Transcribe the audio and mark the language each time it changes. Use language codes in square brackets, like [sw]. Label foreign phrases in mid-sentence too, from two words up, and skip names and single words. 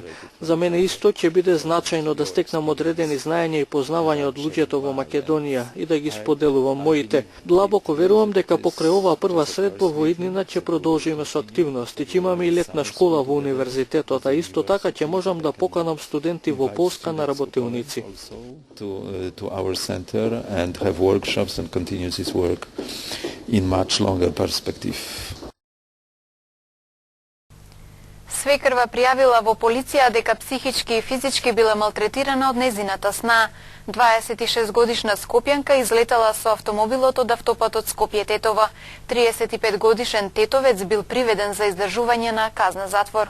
[mk] За мене исто ќе биде значајно да стекнам одредени знаења и познавања од луѓето во Македонија и да ги споделувам моите. Длабоко верувам дека покрај оваа прва средба во иднина ќе продолжиме со активности. Ќе имаме и летна школа во универзитетот, а исто така ќе можам да поканам студенти во Полска на работилници. [en] To our center and have workshops and continue this work in much longer perspective. [mk] Свекрва пријавила во полиција дека психички и физички била малтретирана од незината сна. 26-годишна скопјанка излетала со автомобилот од автопатот Скопје-Тетово. 35-годишен тетовец бил приведен за издржување на казна затвор.